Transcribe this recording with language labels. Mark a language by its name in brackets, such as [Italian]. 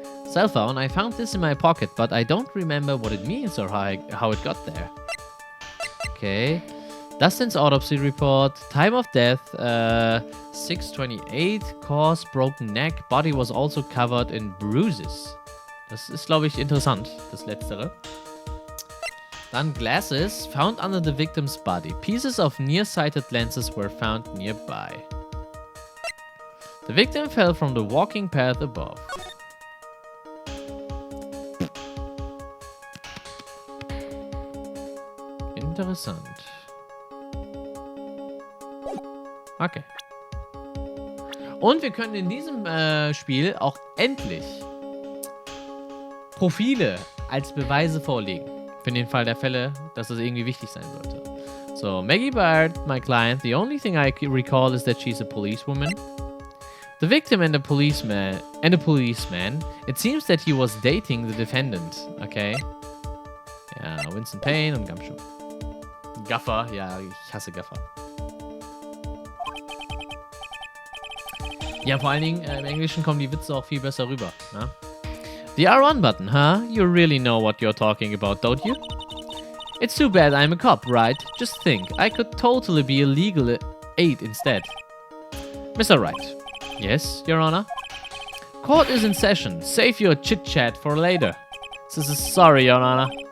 [English] Cell phone, I found this in my pocket, but I don't remember what it means or how it got there. Okay. Dustin's autopsy report. Time of death, 6:28. Cause, broken neck. Body was also covered in bruises. [German] Das ist, glaube ich, interessant, das Letztere. Dann [English] glasses found under the victim's body. Pieces of nearsighted lenses were found nearby. The victim fell from the walking path above. [German] Interessant. Okay. Und wir können in diesem Spiel auch endlich Profile als Beweise vorlegen. Für den Fall der Fälle, dass das irgendwie wichtig sein sollte. [English] So, Maggie Bard, my client, the only thing I recall is that she's a policewoman. The victim and the policeman, it seems that he was dating the defendant, okay? [German] Ja, Winston Payne und Gumshoe. Gaffer, ja, ich hasse Gaffer. Ja, vor allen Dingen im Englischen kommen die Witze auch viel besser rüber, ne? [English] The R1 button, huh? You really know what you're talking about, don't you? It's too bad I'm a cop, right? Just think, I could totally be a legal aid instead. Mr. Wright. Yes, Your Honor? Court is in session. Save your chit-chat for later. This is sorry, Your Honor.